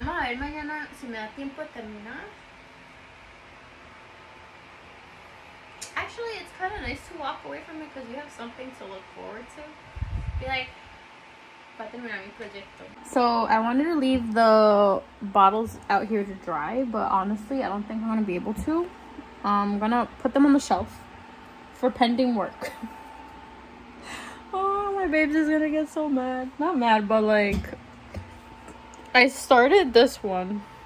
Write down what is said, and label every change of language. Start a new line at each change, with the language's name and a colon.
Spanish: Vamos a ver mañana si me da tiempo de terminar.
English: Actually, it's kind of nice to walk away from it because you have something to look forward to. Be like,
Spanish: va a terminar mi proyecto.
English: So I wanted to leave the bottles out here to dry, but honestly, I don't think I'm gonna be able to. I'm gonna put them on the shelf for pending work. Oh, my babes is gonna get so mad. Not mad, but like, I started this one.